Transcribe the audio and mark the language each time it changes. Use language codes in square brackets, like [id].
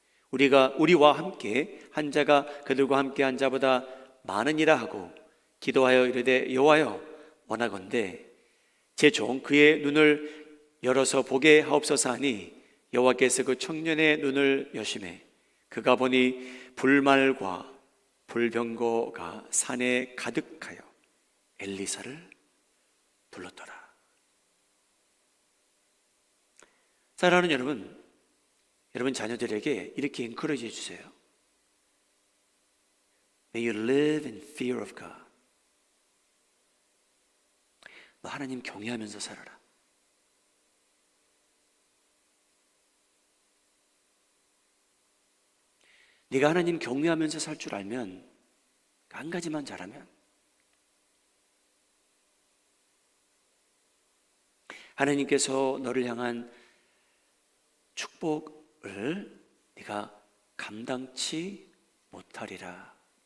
[ko] 우리와 함께 한 자가 그들과 함께 한 자보다 많으니라 하고 기도하여 이르되 여호와여 원하건대 제 종 그의 눈을 열어서 보게 하옵소서 하니 여호와께서 그 청년의 눈을 여심해 그가 보니 불말과 불병거가 산에 가득하여 엘리사를 불렀더라. 사랑하는 여러분 자녀들에게 이렇게 encourage 해주세요. [en] May you live in fear of God. [ko] 너 하나님 경외하면서 살아라. 네가 하나님 경외하면서 살 줄 알면 한 가지만 잘하면 하나님께서 너를 향한 축복을 네가 감당치 못하리라.